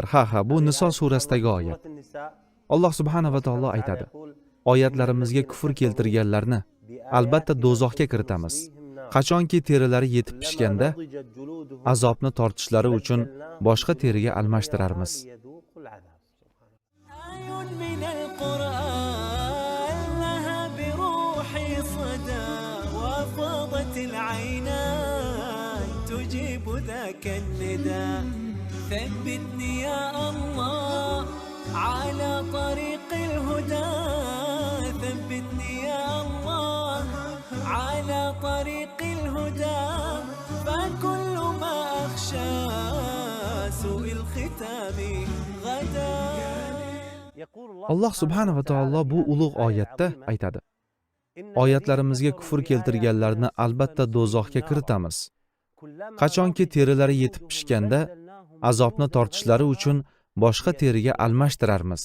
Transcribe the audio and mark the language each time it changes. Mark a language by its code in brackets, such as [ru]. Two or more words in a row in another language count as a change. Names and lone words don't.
[uz] Ha, bu Niso surasidagi oyat. Alloh [ar] سبحانه وتعالى [uz] aytadi: oyatlarimizga kufr keltirganlarni albatta do'zaxga kiritamiz. Qachonki terilari yetib pishganda azobni tortishlari uchun boshqa teriga almashtirarmiz. [ar] ثبتني يا الله على طريق الهدى ثبتني يا الله على طريق الهدى فكل ما أخشى سوء الختام غدا. [uz] Alloh [ar] سبحانه وتعالى [uz] bu ulug' oyatda aytadi: oyatlarimizga kufr keltirganlarni albatta do'zaxga kiritamiz. Qachonki terilari yetib pishganda azobni tortishlari uchun boshqa teriga almashtirarmiz.